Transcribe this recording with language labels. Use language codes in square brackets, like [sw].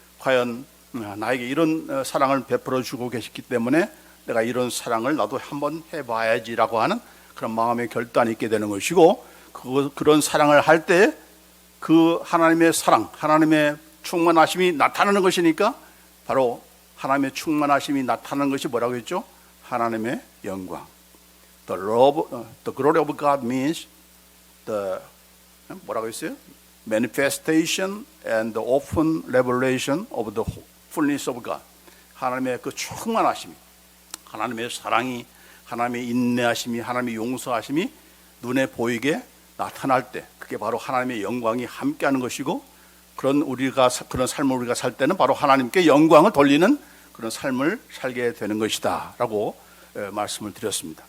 [ko] 과연 나에게 이런 사랑을 베풀어 주고 계셨기 때문에 내가 이런 사랑을 나도 한번 해봐야지라고 하는 그런 마음의 결단이 있게 되는 것이고, 그런 사랑을 할 때 그 하나님의 사랑, 하나님의 충만하심이 나타나는 것이니까, 바로 하나님의 충만하심이 나타나는 것이 뭐라고 했죠? 하나님의 영광. [en] The glory of God means [ko] 뭐라고 했어요? [en] Manifestation and the open revelation of the fullness of God. [ko] 하나님의 그 충만하심이, 하나님의 사랑이, 하나님의 인내하심이, 하나님의 용서하심이 눈에 보이게 나타날 때, 그게 바로 하나님의 영광이 함께하는 것이고, 그런 삶을 우리가 살 때는 바로 하나님께 영광을 돌리는 그런 삶을 살게 되는 것이다라고 말씀을 드렸습니다.